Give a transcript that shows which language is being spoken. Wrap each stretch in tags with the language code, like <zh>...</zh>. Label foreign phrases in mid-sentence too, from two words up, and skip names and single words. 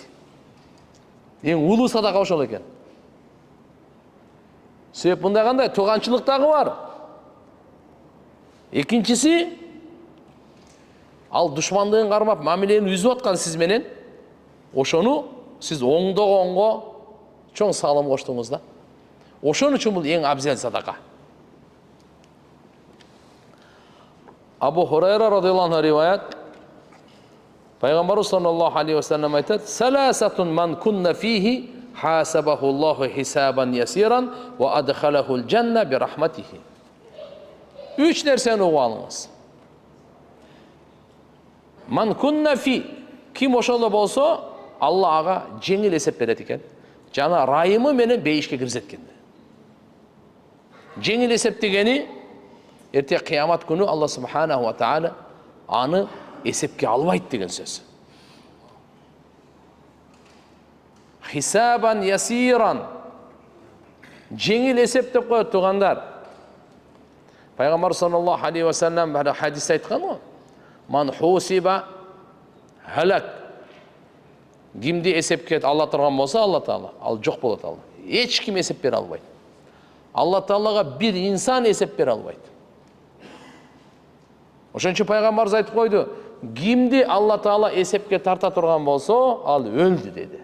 <ky>Эң улуу садака ошол экен. Себеп мындай кандай тууганчылык дагы бар. Экинчиси, ал душмандыгын кармап, мамилени үзүп аткан сиз менен, ошону сиз оңдогонго чоң салым коштуңуз да. Ошон үчүн бул эң абзел садака.</ky> <ar>أبو هريرة رضي الله عنه</ar> <ky>риваят, Пайгамбарыбыз</ky> <ar>صلى الله عليه وسلم айтат: "ثلاث من كن فيه حاسبه الله حسابا يسيرا وأدخله الجنة برحمته."</ar> <ky>Үч нерсени угуп алыңыз.</ky> <ar>من كن في,</ar> <ky>ким ошоло болсо, Алла ага жеңил эсеп берет экен. Жана райымы менен бейишке киргизет экен. Жеңил эсеп дегени эрте кыямат күнү</ky> <ar>الله سبحانه وتعالى</ar> <ky>аны эсепке албайт деген сөз.</ky> <ar>حسابا يسيرا,</ar> <ky>жеңил эсеп деп коет тугандар. Пайгамбар</ky> <ar>صلى الله عليه وسلم</ar> <ky>бир хадис айткан го.</ky> <ar>من حوسب هلك.</ar> <ky>Кимди эсепке ала турган болсо, Алла таала ал жок болот ал. Эч ким эсеп бере албайт. Алла таалага бир инсан эсеп бере албайт. Ошон үчүн пайгамбарыбыз айтып койду, кимди Алла таала эсепке тарта турган болсо, ал өлдү деди.</ky>